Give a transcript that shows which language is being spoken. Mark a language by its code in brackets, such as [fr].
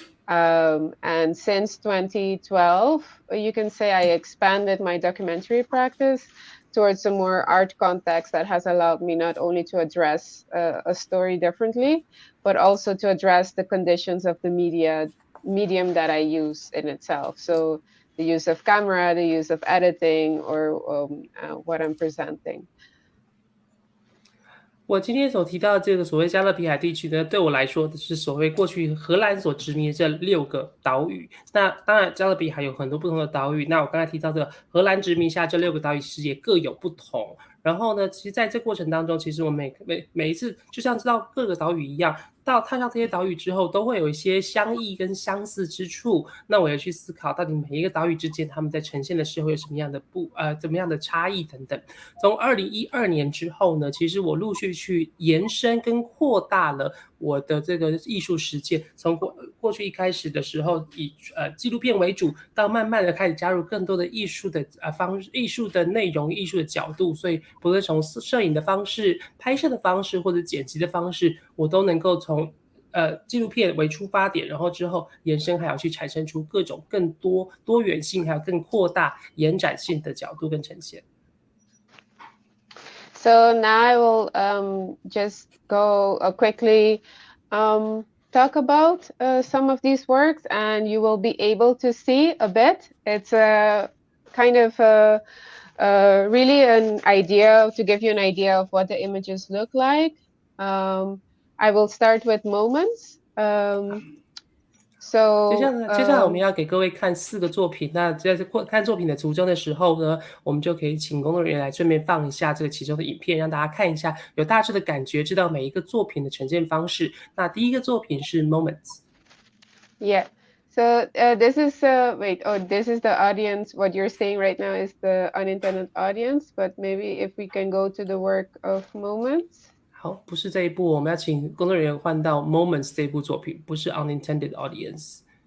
[en] And since 2012, you can say I expanded my documentary practice towards a more art context that has allowed me not only to address a story differently, but also to address the conditions of the medium that I use in itself. So the use of camera, the use of editing, or what I'm presenting. [zh] 我今天所提到的这个所谓加勒比海地区呢，对我来说是所谓过去荷兰所殖民的这6个岛屿。那当然，加勒比海有很多不同的岛屿。那我刚才提到的荷兰殖民下这6个岛屿，其实也各有不同。然后呢，其实在这过程当中，其实我每一次就像知道各个岛屿一样，到踏上这些岛屿之后，都会有一些相异跟相似之处。那我也去思考，到底每一个岛屿之间，他们在呈现的时候有什么样的怎么样的差异等等。从2012年之后呢，其实我陆续去延伸跟扩大了我的这个艺术实践，从过去一开始的时候以纪录片为主，到慢慢的开始加入更多的艺术的艺术的内容、艺术的角度，所以不论从摄影的方式、拍摄的方式或者剪辑的方式，我都能够从纪录片为出发点，然后之后延伸还要去产生出各种更多元性，还有更扩大延展性的角度跟呈现。 [en] So now I will just go quickly talk about some of these works, and you will be able to see a bit. It's a kind of really an idea to give you an idea of what the images look like. I will start with moments. So [zh] 接下来我们要给各位看4个作品。那在看作品的途中的时候呢，我们就可以请工作人员来顺便放一下这个其中的影片，让大家看一下，有大致的感觉，知道每一个作品的呈现方式。那第一个作品是 Moments。 [en] Yeah. So this is this is the audience. What you're seeing right now is the unintended audience, but maybe if we can go to the work of Moments. [zh] 好，不是这一部，我们要请工作人员换到 Moments 这部作品，不是 Unintended Audience。